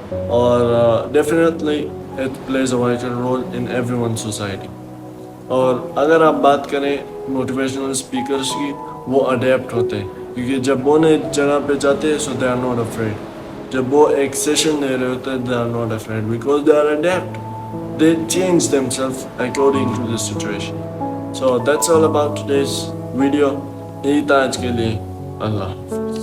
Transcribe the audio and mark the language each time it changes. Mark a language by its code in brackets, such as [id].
[en] اور definitely it plays a vital role in every one society. [ur] اور اگر آپ بات کریں موٹیویشنل اسپیکرس کی, وہ اڈیپٹ ہوتے ہیں, کیونکہ جب وہ نئی جگہ پہ جاتے ہیں, [en] So they are not afraid. [ur] جب وہ ایک سیشن دے رہے ہوتے ہیں, [en] They are not afraid because they are adept. They change themselves according to the situation. So that's all about today's video. [ur] یہی تھا آج کے لیے. اللہ حافظ.